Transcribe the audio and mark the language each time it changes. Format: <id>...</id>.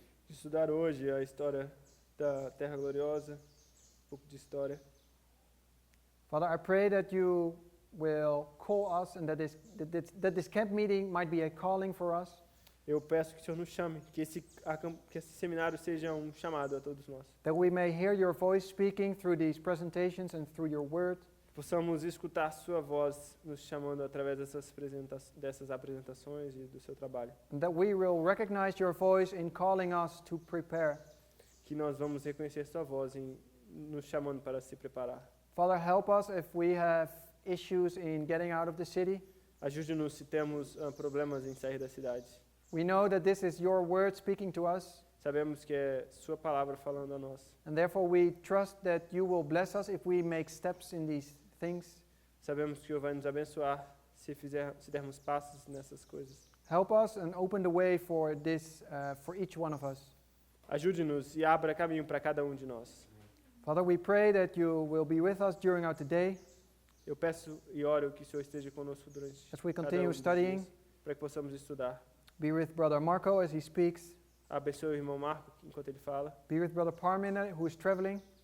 <pt>De estudar hoje a história da Terra Gloriosa, um pouco de história.</pt> <en>Father, I pray that you will call us and that this camp meeting might be a calling for us.</en> <pt>Eu peço que o Senhor nos chame, que esse seminário seja um chamado a todos nós.</pt> <en>That we may hear your voice speaking through these presentations and through your word.</en> <pt>Possamos escutar sua voz nos chamando através dessas apresentações e do seu trabalho.</pt> <en>And that we will recognize your voice in calling us to prepare.</en> <pt>Que nós vamos reconhecer sua voz em nos chamando para se preparar.</pt> <en>Father, help us if we have issues in getting out of the city.</en> <pt>Ajude-nos se temos problemas em sair da cidade.</pt> <en>We know that this is your word speaking to us,</en> <pt>Sabemos que é sua palavra falando a nós.</pt> <en>and therefore we trust that you will bless us if we make steps in these things.</en> <pt>Sabemos que o Senhor vai nos abençoar se dermos passos nessas coisas.</pt> <en>Help us and open the way for this, for each one of us.</en> <pt>Ajude-nos e abra caminho para cada um de nós.</pt> <en>Father, we pray that you will be with us during our today</en> <pt>Eu peço e oro que o Senhor esteja conosco durante</pt> <en>as we</en> <pt>cada</pt> <en>continue</en> <pt>dos</pt> <en>studying.</en> <pt>dias, para que possamos estudar.</pt> <en>Be with Brother Marco as he speaks.</en> <pt>Abençoe o irmão Marco enquanto ele fala.</pt> <en>Be with Brother Parminder who is traveling.</en>